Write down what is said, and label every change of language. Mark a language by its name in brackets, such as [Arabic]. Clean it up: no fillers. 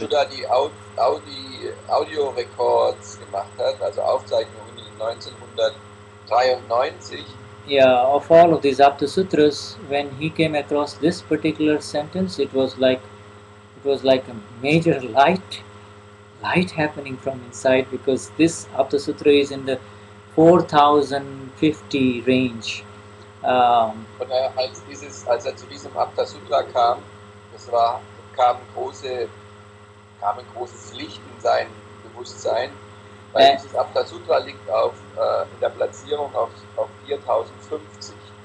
[German] Shuddha die Audio Records gemacht hat, also Aufzeichnungen in 1993. [English] Yeah, of all of these Apta Sutras, when he came across this particular sentence, it was like a major light happening from inside, because this Apta Sutra is in the 4050 range. [German] Und als er zu diesem Apta Sutra kam, kam ein großes Licht in sein Bewusstsein, weil dieses Apta Sutra liegt in der Platzierung auf 4050.